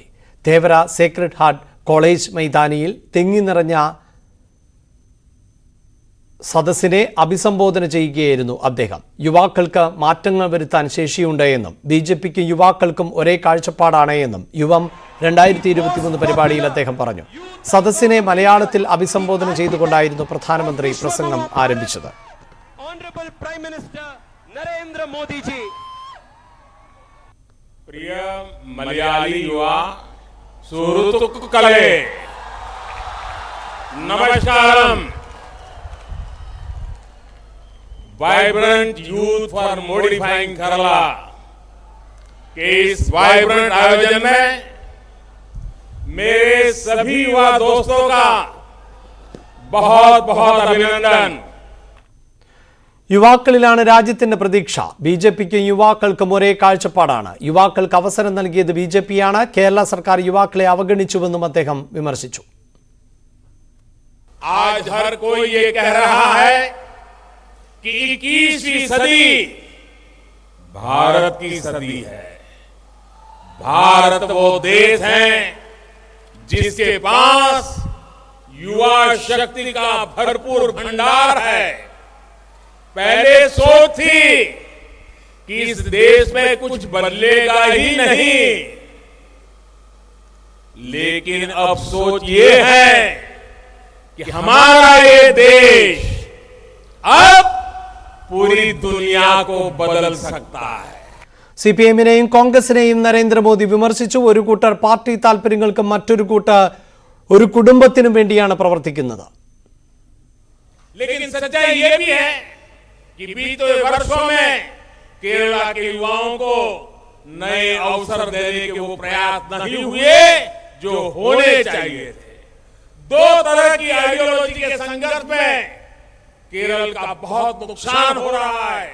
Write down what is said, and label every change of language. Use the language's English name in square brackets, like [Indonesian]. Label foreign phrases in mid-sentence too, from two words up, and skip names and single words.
[Malayalam] തേവര സേക്രഡ് ഹാർട്ട് കോളേജ് മൈതാനിയിൽ തിങ്ങി നിറഞ്ഞ സദസ്സിനെ അഭിസംബോധന ചെയ്യുകയായിരുന്നു അദ്ദേഹം. യുവാക്കൾക്ക് മാറ്റങ്ങൾ വരുത്താൻ ശേഷിയുണ്ട് എന്നും BJPക്കും യുവാക്കൾക്കും ഒരേ കാഴ്ചപ്പാടാണ് എന്നും യുവം 2023 പരിപാടിയിൽ അദ്ദേഹം പറഞ്ഞു. സദസ്സിനെ മലയാളത്തിൽ അഭിസംബോധന ചെയ്തുകൊണ്ടായിരുന്നു പ്രധാനമന്ത്രി പ്രസംഗം ആരംഭിച്ചത്. [English] Honorable Prime Minister Narendra Modi ji, [Hindi] प्रिय मलयाली युवा [Malayalam] സുഹൃത്തുക്കളേ നമസ്കാരം. [English] Vibrant Youth for Modifying Kerala [Hindi] के इस वाइब्रेंट आयोजन में मेरे सभी युवा दोस्तों का बहुत बहुत अभिनंदन। [Malayalam] യുവാക്കളിലാണ് രാജ്യത്തിന്റെ പ്രതീക്ഷ. ബിജെപിക്കും യുവാക്കൾക്കും ഒരേ കാഴ്ചപ്പാടാണ്. യുവാക്കൾക്ക് അവസരം നൽകിയത് ബിജെപിയാണ്. കേരള സർക്കാർ യുവാക്കളെ അവഗണിച്ചുവെന്നും അദ്ദേഹം വിമർശിച്ചു. [Hindi] आज हर कोई ये कह रहा है कि 21वीं सदी भारत की सदी है। भारत वो देश है जिसके पास युवा शक्ति का भरपूर भंडार है। पहले सोच थी कि इस देश में कुछ बदलेगा ही नहीं, लेकिन अब सोच ये है कि हमारा ये देश अब पूरी दुनिया को बदल सकता है। [Malayalam] സിപിഎമ്മിനെയും കോൺഗ്രസിനെയും നരേന്ദ്രമോദി വിമർശിച്ചു. ഒരു കൂട്ടർ പാർട്ടി താൽപര്യങ്ങൾക്കും മറ്റൊരു കൂട്ടർ ഒരു കുടുംബത്തിനും വേണ്ടിയാണ് പ്രവർത്തിക്കുന്നത്. [Hindi] लेकिन सच्चाई ये भी है कि बीते वर्षों में केरला के युवाओं को नए अवसर देने के वो प्रयास नहीं हुए जो होने चाहिए थे। दो तरह की आइडियोलॉजी के संघर्ष में केरल का बहुत नुकसान हो रहा है।